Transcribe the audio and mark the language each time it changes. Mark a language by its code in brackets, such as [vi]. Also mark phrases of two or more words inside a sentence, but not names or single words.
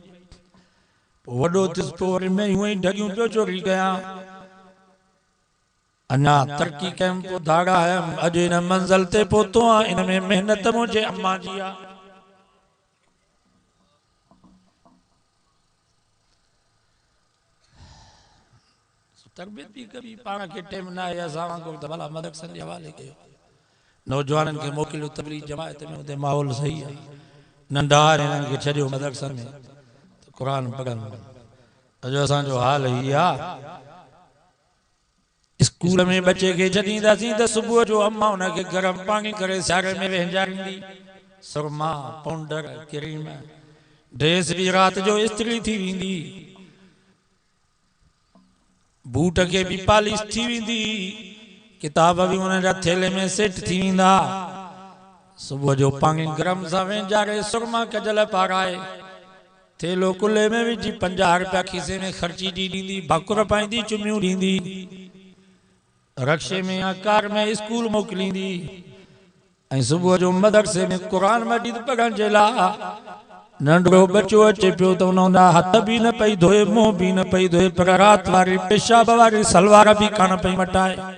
[sd] पोइ वॾो थियुसि पोइ वरी मैं हूअं ई ढगियूं पियो चोरी कयां, अञा तरक़ी कयमि पोइ धागा आयमि, अॼु हिन मंज़िल ते पहुतो आहियां। इन में महिनत मुंहिंजे अम्मा जी आहे। तरबियत भी कभी पाण के टाइम ना है, असां वांगुरु त भला मदरसनि जे हवाले कयो, नौजवाननि खे मोकिलियो तबलीग जमायत में, उते माहौल सही आहे। नंढा हिननि खे छॾियो मदरसनि में त क़ुरान पढ़नि। अॼु असांजो हाल ई आहे, स्कूल में बच्चे खे छॾींदासीं त सुबुह जो अम्मा हुनखे गरम पाणी करे सियारे में विझारींदी, सुरमा पाउडर क्रीम, ड्रेस भी राति जो इस्त्री थी वेंदी, बूट के भी पालिश थी वेंदी, किताब भी उन जा थेले में सेट थी वेंदा। सुबह जो पानी गरम सां वेंजारे सुरमा कजल पाराए थेलो कुल्ले में विझी 50 रुपया खीसे में खर्ची दी ॾींदी, भाकुर पाईंदी, चुमियूं ॾींदी, रक्शे में या कार में स्कूल मोकिलींदी। ऐं सुबह जो मदरसे में कुरान मजीद पढ़ण जे लाइ नंढड़ो बच्चो अचे पियो त उन हथ भी न पई धोए, मुंह भी न पई धोए, पर रात वारी पेशाब वारी सलवार भी कान पई मटाए।